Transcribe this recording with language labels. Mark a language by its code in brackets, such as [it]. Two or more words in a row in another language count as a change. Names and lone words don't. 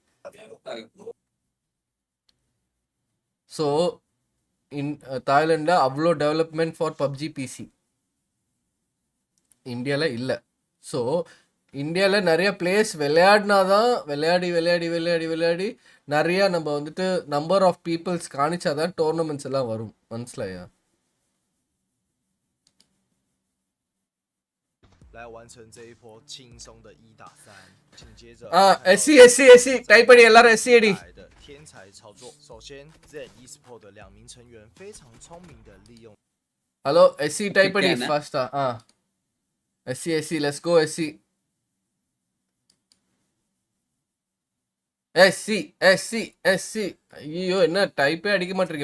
[en] so in [ta] தாய்லாண்டில் அவ்வளோ டெவலப்மெண்ட் ஃபார் PUBG PC இந்தியாவில் இல்லை. ஸோ இந்தியாவில் நிறைய பிளேயர்ஸ் விளையாடினாதான் விளையாடி நிறையா நம்ம வந்துட்டு [en] number of peoples [ta] காணிச்சாதான் டோர்னமெண்ட்ஸ் எல்லாம் வரும். மனசிலையா? [zh] 来完成这一波轻松的1打3，紧接着 [ta] SC டைப் பண்ணி எல்லாரும் SC அடி. [zh] 天才操作，首先 Zen Esports 的2名成员非常聪明的利用。 [ta] Hello SC டைப் பண்ணி ஃபாஸ்டா. SC [en] let's go [ta] SC. எஸ்சி எஸ்சி எஸ்சி. ஐயோ என்ன டைப்பே அடிக்க மாட்டேங்க.